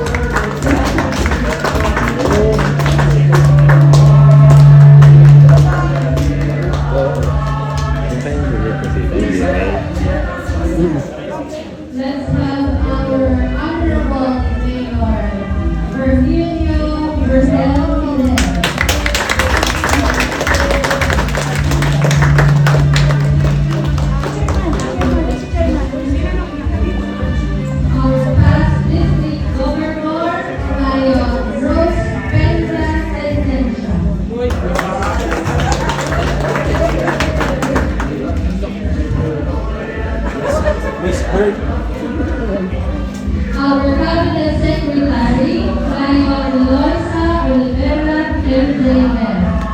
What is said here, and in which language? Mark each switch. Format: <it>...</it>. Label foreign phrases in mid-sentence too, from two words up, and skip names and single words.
<en>Let's have our Honorable Mayor, Virgilio Rosel Pilar. Our past District Governor, Mayor Rose Pedra Sentencia. Our Cabinet Secretary, Mayor Loisa Olivera Templainer.</en>